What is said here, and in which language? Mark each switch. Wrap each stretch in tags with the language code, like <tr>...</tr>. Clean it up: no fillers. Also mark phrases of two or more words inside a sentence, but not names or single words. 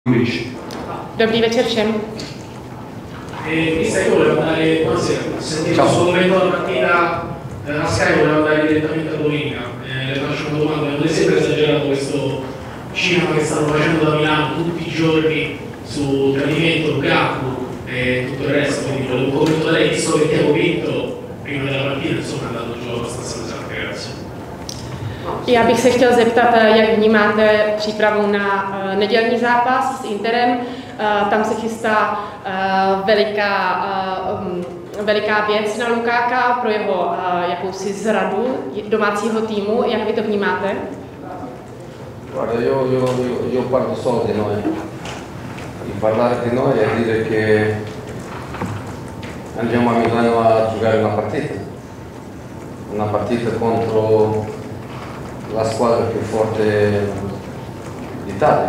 <cs>Dobrý večer všem.</cs> <it>Mister, io volevo andare, buonasera, ho sentito il suo commento la mattina a Sky, volevo andare direttamente a domenica. Le faccio una domanda, non le sembra esagerato questo cinema che stanno facendo da Milano tutti i giorni su Tradimento, Lukaku e tutto il resto? Quindi volevo un commento da lei, visto che abbiamo vinto prima della partita, insomma è andato giù abbastanza pesante, grazie.</it> <cs>Já bych se chtěl zeptat, jak vnímáte přípravu na nedělní zápas s Interem. Tam se chystá veliká věc na Lukáka pro jeho jakousi zradu domácího týmu. Jak vy to vnímáte?</cs> <it>Guarda, io parlo solo di noi. E parlare di noi è dire che andiamo a Milano a giocare una partita contro la squadra più forte d'Italia.</it>